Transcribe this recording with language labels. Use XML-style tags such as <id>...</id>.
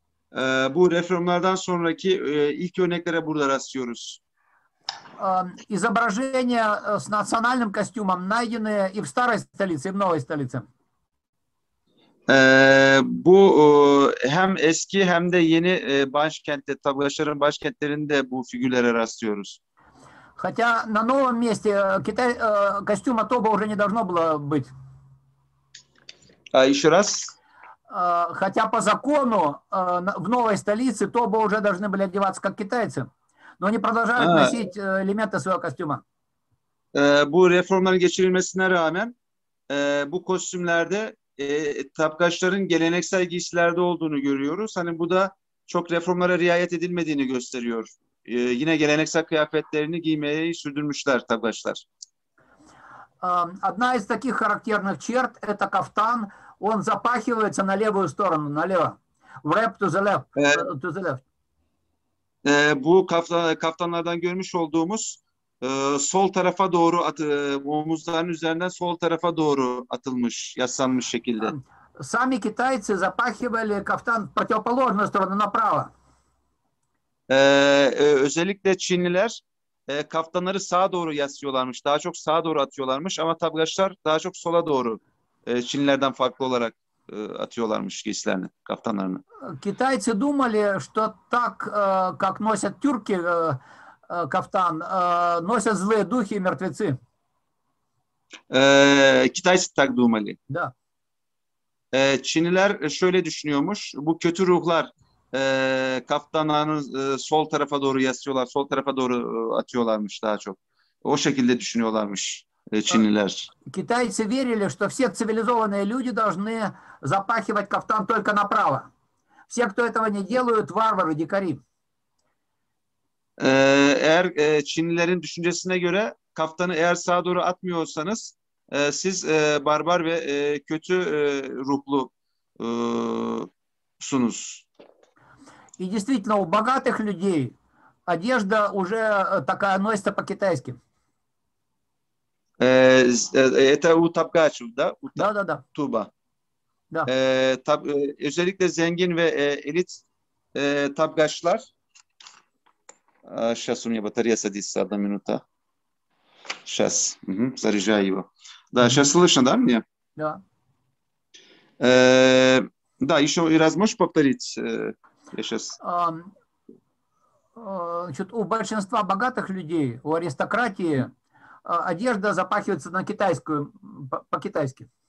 <tr>Bu reformlardan sonraki ilk örneklere burada rastlıyoruz.</tr> <ru>Изображения с национальным костюмом найдены и в старой столице, и в новой столице.</ru> <tr>Bu hem eski hem de yeni başkentte, Tapkaçların başkentlerinde bu figürlere rastlıyoruz.</tr> <ru>Хотя на новом месте костюма Тоба уже не должно было быть. Еще раз. Хотя по закону в новой столице Тоба уже должны были одеваться как китайцы, но они продолжают носить элементы своего костюма.</ru> <tr>Bu reformların geçirilmesine rağmen bu kostümlerde Tapkaçların geleneksel giysilerde olduğunu görüyoruz. Hani bu da çok reformlara riayet edilmediğini gösteriyor. Yine geleneksel kıyafetlerini giymeyi sürdürmüşler Tapkaçlar.</tr> <ru>Одна из таких характерных черт – это кафтан. Он запахивается на левую сторону, налево.</ru> <en>Wrap to the left. To the left.</en> <tr>Bu kaftanlardan görmüş olduğumuz sol tarafa doğru omuzların üzerinden sol tarafa doğru atılmış, yaslanmış şekilde.</tr> <ru>Сами китайцы запахивали кафтан в противоположную сторону, направо.</ru> <tr>Özellikle Çinliler kaftanları sağa doğru yaslıyorlarmış, daha çok sağa doğru atıyorlarmış ama Tapkaçlar daha çok sola doğru Çinlilerden farklı olarak atıyorlarmış giysilerini, kaftanlarını.</tr> <ru>Китайцы думали, что так, как носят тюрки кафтан, носят злые духи и мертвецы. Китайцы так думали. Да.</ru> <tr>Çinliler şöyle düşünüyormuş, bu kötü ruhlar kaftanlarını sol tarafa doğru yaslıyorlar, sol tarafa doğru atıyorlarmış daha çok. O şekilde düşünüyorlarmış Çinliler.</tr> <ru>Китайцы верили, что все цивилизованные люди должны запахивать кафтан только направо. Все, кто этого не делают, варвары, дикари.</ru> <tr>Eğer Çinlilerin düşüncesine göre kaftanı eğer sağa doğru atmıyorsanız siz barbar ve kötü ruhlu sunuz.</tr> <ru>И действительно, у богатых людей одежда уже такая носится по-китайски. Это у Tabgaç'ı da, Да. Tuğba. Da.</ru> <tr>Özellikle zengin ve elit Tabgaçlar.</tr> <ru>Сейчас у меня батарея садится, 1 минута. Сейчас. Заряжаю его. Да, сейчас слышно, да, мне? Да. Да, еще раз можешь повторить? Я сейчас... Значит, у большинства богатых людей, у аристократии, одежда запахивается на китайскую, по-китайски.</ru>